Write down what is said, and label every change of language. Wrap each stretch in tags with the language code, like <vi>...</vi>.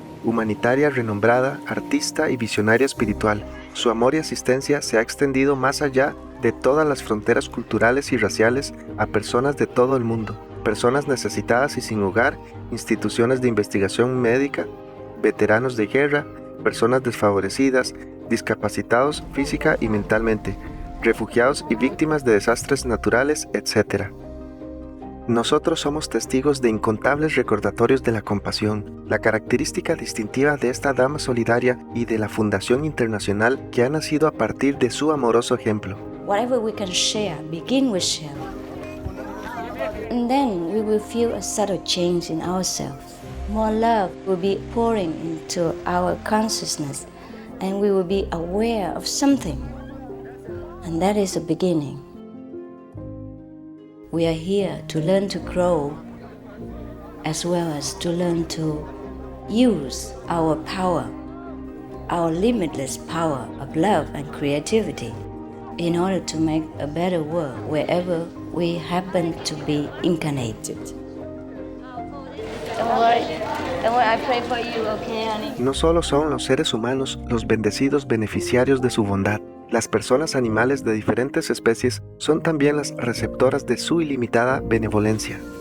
<es>Humanitaria renombrada, artista y visionaria espiritual, su amor y asistencia se ha extendido más allá de todas las fronteras culturales y raciales a personas de todo el mundo, personas necesitadas y sin hogar, instituciones de investigación médica, veteranos de guerra, personas desfavorecidas, discapacitados física y mentalmente, refugiados y víctimas de desastres naturales, etc. Nosotros somos testigos de incontables recordatorios de la compasión, la característica distintiva de esta dama solidaria y de la Fundación Internacional que ha nacido a partir de su amoroso ejemplo.</es> <en>Whatever we can share, begin with sharing. And then we will feel a subtle change in ourselves. More love will be pouring into our consciousness, and we will be aware of something. And that is a beginning. We are here to learn to grow, as well as to learn to use our power, our limitless power of love and creativity, in order to make a better world wherever we happen to be incarnated. Don't worry, I pray for you, okay, honey?</en> <es>No solo son los seres humanos los bendecidos beneficiarios de su bondad, las personas animales de diferentes especies son también las receptoras de su ilimitada benevolencia.</es>